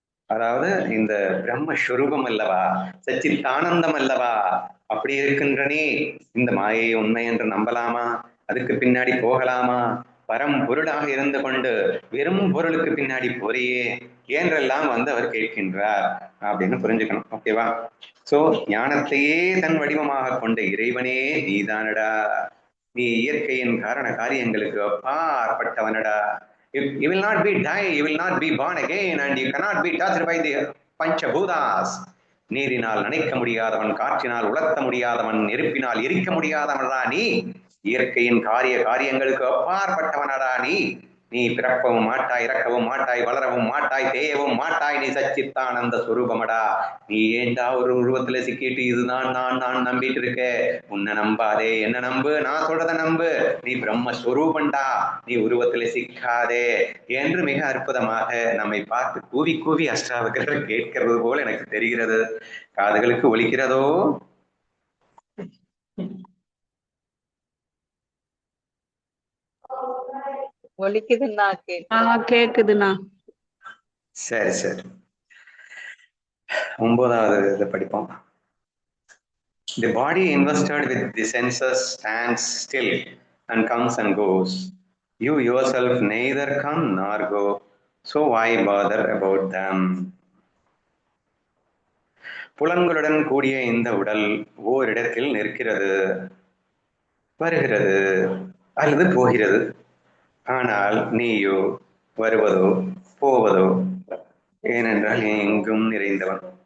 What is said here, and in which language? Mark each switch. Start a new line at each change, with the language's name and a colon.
Tamil: அதாவது இந்த பிரம்மஸ்வரூபம் அல்லவா, சச்சித்தானந்தம் அல்லவா, அப்படி இருக்கின்ற நீ இந்த மாயை உண்மை என்று நம்பலாமா, அதுக்கு பின்னாடி போகலாமா, பரம் பொருளாக இருந்து கொண்டு வெறும் பொருளுக்கு பின்னாடி போறியே என்றெல்லாம் அவர் கேட்கின்றார் அப்படின்னு புரிஞ்சுக்கணும். ஓகேவா? சோ ஞானத்தையே தன் வடிவமாக கொண்ட இறைவனே நீதானடா, நீ இயற்கையின் காரண காரியங்களுக்கு அப்பாற்பட்டவனடா.
English: You will not be die, you will not be born again, and you cannot be touched by the Panchabhutas.
Tamil: நீரினால் நினைக்க முடியாதவன், காற்றினால் உலர்த்த முடியாதவன், நெருப்பினால் எரிக்க முடியாதவனடா நீ, இயற்கையின் காரியங்களுக்கு அப்பாற்பட்டவனடா நீ. நீ பிறக்கவும் மாட்டாய், இறக்கவும் மாட்டாய், வளரவும் மாட்டாய், தேயவும் மாட்டாய், நீ சச்சித்தானந்த சுரூபமடா. நீ ஏண்டா ஒரு உருவத்துல சிக்கிட்டு இதுதான் நான் நம்பிட்டு இருக்க, உன்னை நம்பாதே, என்ன நம்பு, நான் சொல்றத நம்பு, நீ பிரம்மஸ்வரூபண்டா, நீ உருவத்துல சிக்காதே என்று மிக அற்புதமாக நம்மை பார்த்து கூவி கூவி அஷ்டாவகரர் கேட்கிறது போல எனக்கு தெரிகிறது. காதுகளுக்கு ஒலிக்கிறதோ? ஒலிக்குதுண்ணா, கேக்குதுண்ணா. சரி சரி, 9வது இதை படிப்போம்.
English: The body invested with the senses stands still and comes and goes. You yourself neither come nor go, so why bother about them?
Tamil: புலன்களுடன் கூடிய இந்த உடல் ஓரிடத்தில் நிற்கிறது, வருகிறது அல்லது போகிறது. ஆனால் நீயோ வருவதோ போவதோ, ஏனென்றால் எங்கும் நிறைந்தவன்.